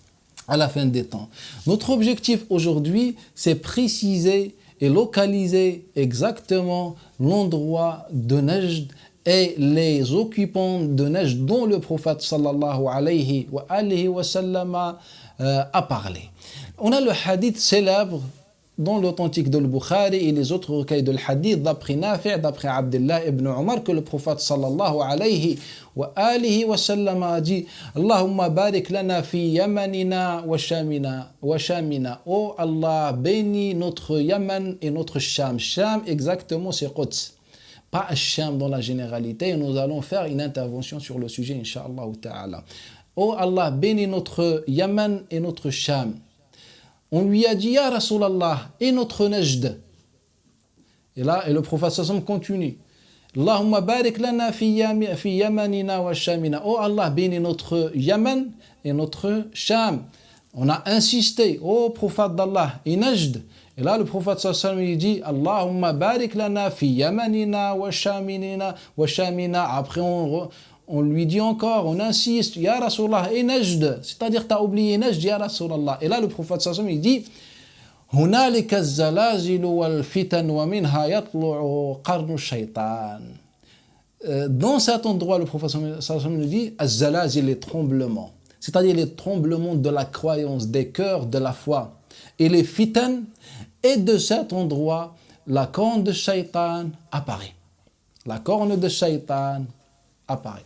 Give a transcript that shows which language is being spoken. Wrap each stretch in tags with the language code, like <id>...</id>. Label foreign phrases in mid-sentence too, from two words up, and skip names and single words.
<fr>Notre objectif aujourd'hui, c'est préciser et localiser exactement l'endroit de Najd et les occupants de Najd dont le prophète</fr> <ar>صلى الله عليه وسلم</ar> <fr>a parlé. On a le hadith célèbre dans l'authentique de Bukhari et les autres recueils de hadith d'après Nafi', d'après Abdullah ibn Umar, que le prophète</fr> <ar>صلى الله عليه وسلم</ar> <fr>a dit:</fr> <ar>اللهم بارك لنا في يمننا وشامنا.</ar> <fr>Oh Allah, bénis notre Yaman et notre Sham. Sham, exactement, c'est Quds. Pas Sham dans la généralité. Nous allons faire une intervention sur le sujet,</fr> <ar>إن شاء الله تعالى.</ar> <fr>Oh Allah, bénis notre Yaman et notre Sham. On lui a dit:</fr> <ar>يا رسول الله,</ar> <fr>et notre Najd. Et le prophète sallam continue:</fr> <ar>اللهم بارك لنا في يمننا وشامنا.</ar> <fr>Oh Allah, bénis notre Yaman et notre Sham. On a insisté: oh prophète d'Allah, et Najd. Et là le prophète sallam il dit:</fr> <ar>اللهم بارك لنا في يمننا وشامنا.</ar> <fr>Après on lui dit encore, on insiste:</fr> <ar>يا رسول الله,</ar> <fr>et Najd, c'est-à-dire tu as oublié Najd,</fr> <ar>يا رسول الله.</ar> <fr>Et là le prophète</fr> <ar>صلى الله عليه وسلم</ar> <fr>il dit:</fr> <ar>هنالك الزلازل والفتن ومنها يطلع قرن شيطان.</ar> <fr>Dans cet endroit, le prophète</fr> <ar>صلى الله عليه وسلم</ar> <fr>nous dit: az-zalazil, les tremblements, c'est-à-dire les tremblements de la croyance, des cœurs, de la foi, et les fitan, et de cet endroit la corne de shaytan apparaît. La corne de shaytan apparaît.</fr>